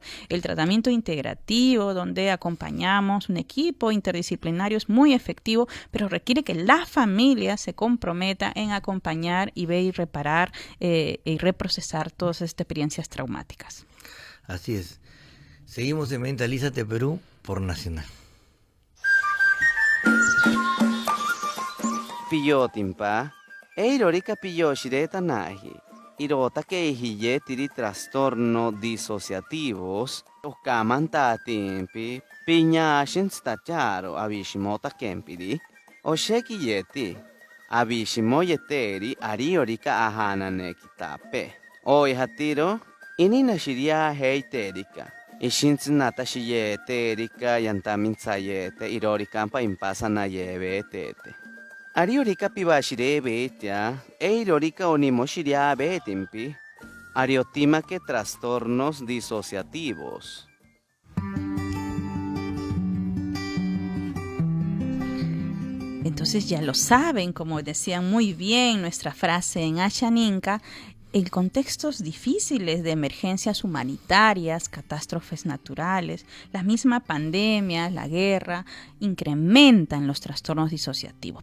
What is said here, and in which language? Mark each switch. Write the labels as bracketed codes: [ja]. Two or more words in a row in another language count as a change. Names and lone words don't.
[es] El tratamiento integrativo, donde acompañamos un equipo interdisciplinario, es muy efectivo, pero requiere que la familia se comprometa en acompañar y ver y reparar y reprocesar todas estas experiencias traumáticas. Así es. Seguimos en Mentalízate Perú por Nacional. [cni] Pillotimpa, eirorica pilloshireta nahi, irota que hiye tiri [es] trastorno disociativos, [cni] oskamanta timpi, piñashin stacharo abishimota kempiri, oshekiyeti, abishimoyeteri ariorica ahana nekitape. Hoy hatiro, inina shiria heiterica. Ishinzinata shiyete erika yantamin tsayete irorikampa impasa nayebetete. Ariorika pibashire betia, eirorika onimoshiria betimpi. Ariotima que [es] trastornos disociativos. Entonces ya lo saben, como decían muy bien nuestra frase en Ashaninka, en contextos difíciles de emergencias humanitarias, catástrofes naturales, la misma pandemia, la guerra, incrementan los trastornos disociativos.